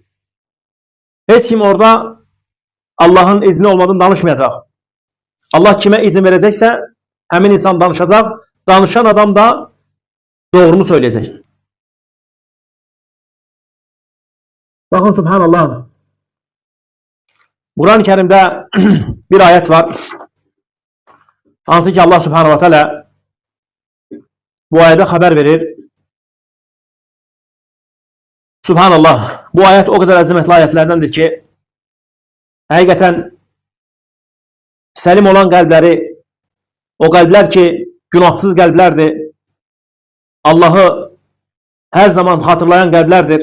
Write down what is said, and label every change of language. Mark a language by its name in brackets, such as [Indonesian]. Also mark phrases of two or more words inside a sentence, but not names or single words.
[Turkish] Hiç kim orada Allah'ın izni olmadan danışmayacak. Allah kime izin verecekse hemen insan danışacak. Danışan adam da doğrunu söyleyecek. Bakın Subhanallah. [Azerbaijani] Quran-ı Kerimdə bir ayət var. Hansı ki Allah [Arabic] Subhanahu wa Taala [Azerbaijani] bu ayədə xəbər verir. Subhanallah. Bu ayət o qədər əzəmətli ayətlərdəndir ki, həqiqətən səlim olan qəlbləri, o qəlblər ki, günahsız qəlblərdir, Allahı hər zaman xatırlayan qəlblərdir.